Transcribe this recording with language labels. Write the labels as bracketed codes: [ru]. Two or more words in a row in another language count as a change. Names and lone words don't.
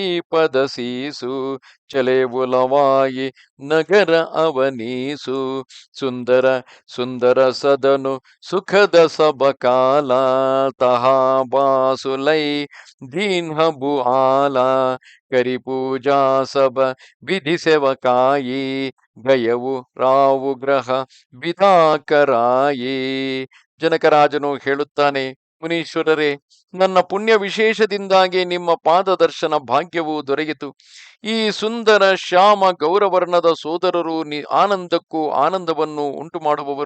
[awa] पद सीसु चले बुलवाइ नगर अवनीसु सुंदर सुंदर सदनु सुखद सब काल तहाँ बासु लै दीन्हबु आल करि पूजा सब बिधि सेवकाई गयउ राउ गृह बिधाकराई. [kn] ಜನಕರಾಜನು ಹೇಳುತ್ತಾನೆ, ಮುನೀಶ್ವರರೇ, ನನ್ನ ಪುಣ್ಯ ವಿಶೇಷದಿಂದಾಗಿ ನಿಮ್ಮ ಪಾದ ದರ್ಶನ ಭಾಗ್ಯವು ದೊರೆಯಿತು. ಈ ಸುಂದರ ಶ್ಯಾಮ ಗೌರವರ್ಣದ ಸೋದರರು ಆನಂದಕ್ಕೂ ಆನಂದವನ್ನು ಉಂಟು ಮಾಡುವವರು.